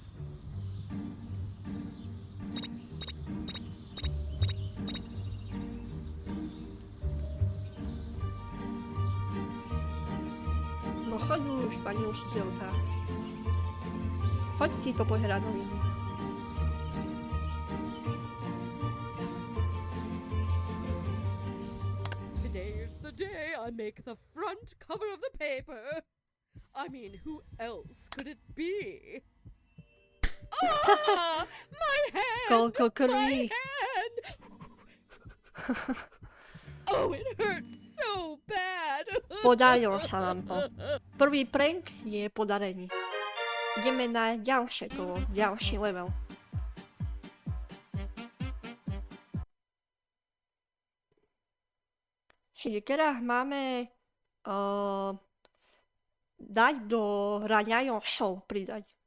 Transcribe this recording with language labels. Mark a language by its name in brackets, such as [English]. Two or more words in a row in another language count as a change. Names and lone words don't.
[Slovak] No choď už, pani učiteľka. Choď si popozerať noviny. [English] Today is the day I make the front cover of the paper. I mean, who else could it be? Ah! My hand! [Slovak] Koľko [English] My [Slovak] krví. [English] hand! Oh, it hurts so bad! [Slovak] Podarilo sa nám to. Prvý prank je podarený. Ideme na ďalšie kolo, ďalší level. Čiže teraz máme dať do raňajov pridať.